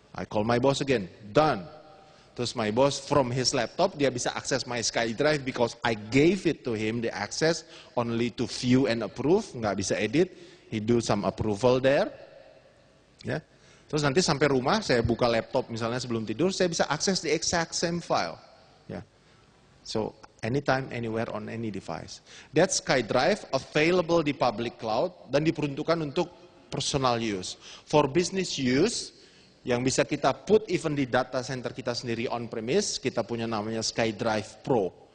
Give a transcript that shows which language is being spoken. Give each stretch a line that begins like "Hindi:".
English: I call my boss again, done.
Indonesian: Terus
English: my boss from his laptop,
Indonesian: dia bisa akses
English: my SkyDrive because I gave it to him, the access only to view and approve,
Indonesian: nggak bisa edit,
English: he do some approval there.
Indonesian: Ya. Terus nanti sampai rumah, saya buka laptop misalnya sebelum tidur, saya bisa akses
English: the exact same file.
Indonesian: Ya.
English: So, anytime, anywhere, on any device. That SkyDrive available
Indonesian: di
English: public cloud
Indonesian: dan diperuntukkan untuk
English: personal use. For business use,
Indonesian: yang bisa kita
English: put even
Indonesian: di
English: data center
Indonesian: kita sendiri
English: on-premise,
Indonesian: kita punya namanya
English: SkyDrive Pro.